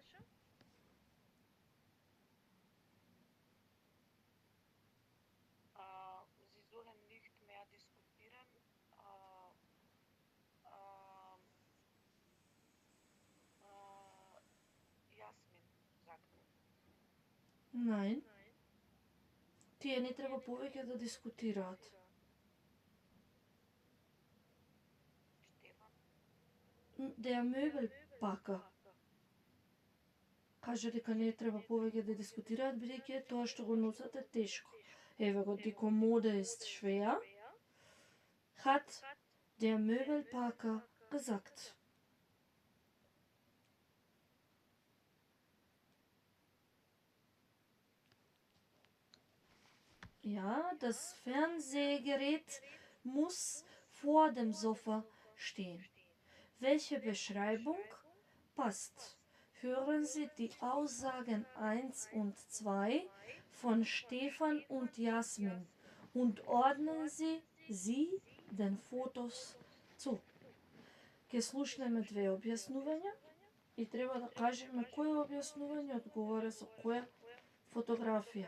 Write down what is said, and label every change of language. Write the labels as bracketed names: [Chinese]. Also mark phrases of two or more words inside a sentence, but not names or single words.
[German] Sie sollen nicht mehr diskutieren. Jasmin sagt. Nein. [Macedonian] Тие не треба повеќе да дискутираат. [German] Stefan. Der Möbelpacker [Macedonian] кажа дека не треба повеќе да дискутираат, бидејќи тоа што го носат е тешко. Еве го, [German] die Kommode ist schwer, hat der Möbelpacker gesagt. Ja, das Fernsehgerät muss vor dem Sofa stehen. Welche Beschreibung passt? Hören Sie die Aussagen 1 und 2 von Stefan und Jasmin und ordnen Sie den Fotos zu. [Macedonian] Ке слушнеме две објаснувања и треба да кажеме кој објаснување одговара со која фотографија.